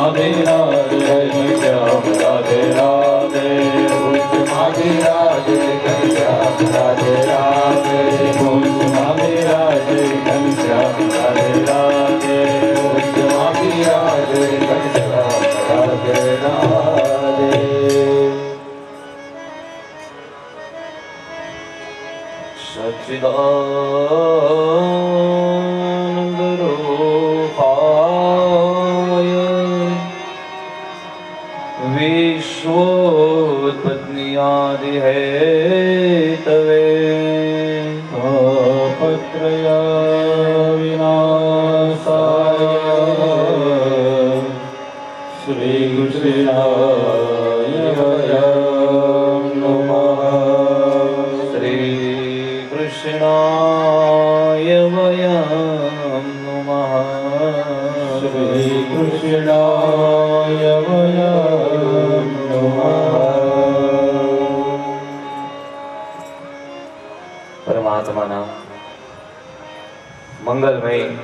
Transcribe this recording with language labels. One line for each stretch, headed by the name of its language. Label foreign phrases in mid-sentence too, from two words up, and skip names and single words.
Gujarati: વિરાજે ઘનશ્યામ રાધે રાધે કુંજ માં વિરાજે ઘનશ્યામ રાધે રાધે કુંજ માં વિરાજે ઘનશ્યામ રાધે રાધે કુંજ માં વિરાજે ઘનશ્યામ રાધે રાધે कुंज मां विराजे घनश्याम राधे राधे
Sanskrit: सच्चिदानंद रूपाय विश्वोत्पत्ति हेतवे तापत्रय विनाशाय કૃષ્ણાય વયમ નમઃ શ્રી કૃષ્ણાય વયમ નમઃ શ્રી કૃષ્ણાય વયમ નમઃ
Gujarati: પરમાત્માના મંગલમય